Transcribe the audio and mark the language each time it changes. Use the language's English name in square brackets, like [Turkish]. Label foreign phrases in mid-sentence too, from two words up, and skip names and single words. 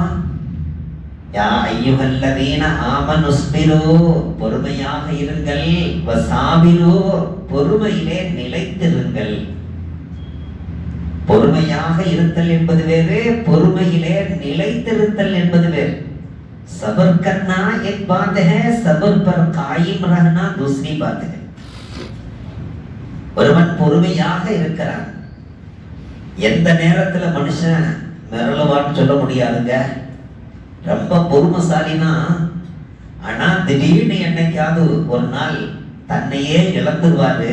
[Arabic] يا أيها الذين آمنوا اصبروا, [Tamil] பொறுமையாக இருங்கள். வஸாபிரு, பொறுமையிலே நிலைத்திருங்கள். பொறுமையாக இருத்தல் என்பது வேறு, பொறுமையிலே நிலைத்திருத்தல் என்பது வேறு. [Hindi] सबर करना एक बात है, सबर पर कायम रहना दूसरी बात है. [Tamil] ஒருவன் பொறுமையாக இருக்கிறான். எந்த நேரத்துல மனுஷன் மிரளுவான்னு சொல்ல முடியாதுங்க. ரொம்ப பொறுமைசாலினா, ஆனா திடீர்னு என்னைக்காவது ஒரு நாள் தன்னையே இழந்துருவாரு.